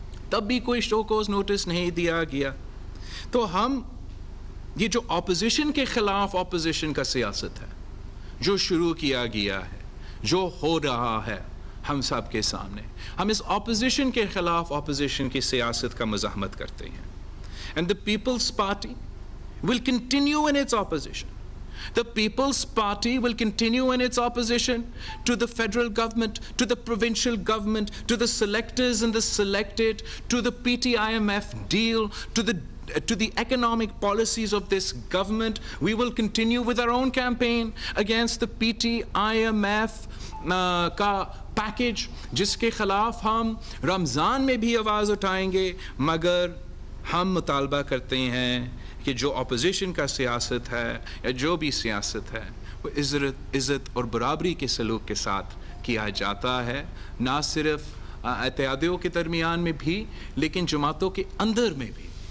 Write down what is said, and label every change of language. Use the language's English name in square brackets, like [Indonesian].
[Urdu] تب بھی کوئی شو کاز نوٹس نہیں دیا گیا. تو ہم یہ جو اپوزیشن کے خلاف اپوزیشن کا سیاست ہے جو شروع کیا گیا ہے, جو ہو رہا ہے ہم سب کے سامنے, ہم اس اپوزیشن کے خلاف اپوزیشن کی سیاست کا مزاحمت کرتے ہیں. [English] And the People's Party will continue in its opposition. The People's Party will continue in its opposition to the federal government, to the provincial government, to the selectors and the selected, to the PT-IMF deal, to the economic policies of this government. We will continue with our own campaign against the PT-IMF [Urdu] کا package, جس کے خلاف ہم رمضان میں بھی آواز اٹھائیں گے, مگر ہم مطالبہ کرتے ہیں کہ جو اپوزیشن کا سیاست ہے یا جو بھی سیاست ہے وہ عزت اور برابری کے سلوک کے ساتھ کیا جاتا ہے, نہ صرف اتحادیوں کے درمیان میں بھی لیکن جماعتوں کے اندر میں بھی.